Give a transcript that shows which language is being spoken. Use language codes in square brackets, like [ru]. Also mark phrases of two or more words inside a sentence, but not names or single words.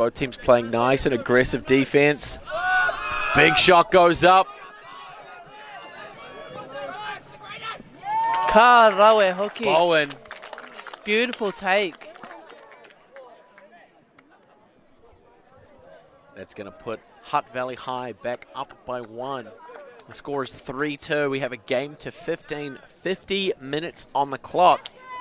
[en] Both teams playing nice and aggressive defense. Big shot goes up. [mi] Ka rawe hoki. [en] Bowen. Beautiful take. That's going to put Hutt Valley High back up by 1. The score is 3-2. We have a game to 15, 50 minutes on the clock.